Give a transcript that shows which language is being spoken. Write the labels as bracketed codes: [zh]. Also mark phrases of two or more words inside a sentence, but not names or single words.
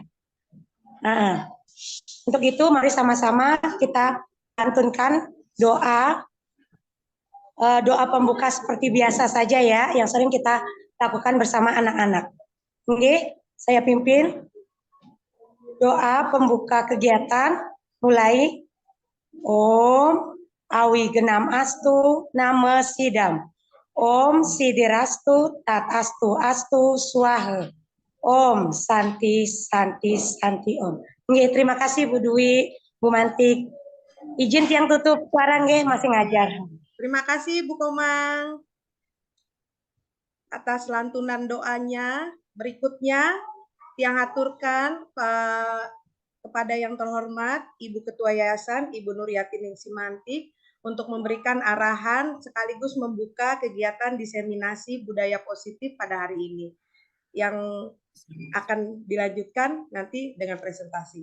[id] Nah, untuk itu mari sama-sama kita lantunkan doa pembuka seperti biasa saja ya, yang sering kita lakukan bersama anak-anak. Oke, saya pimpin doa pembuka kegiatan. Mulai. [sa] Om Awi Genam Astu Nama Sidam. Om Sidirastu Tatastu Astu Swaha. Om Santi Santi Santi Om. [id] Nggih, terima kasih Bu Dwi, Bu Mantik. Izin tiang tutup suara nggih, masih ngajar. Terima kasih Bu Komang atas lantunan doanya. Berikutnya yang aturkan kepada yang terhormat Ibu Ketua Yayasan Ibu Nuryati Ningsimantik untuk memberikan arahan sekaligus membuka kegiatan diseminasi budaya positif pada hari ini yang akan dilanjutkan nanti dengan presentasi.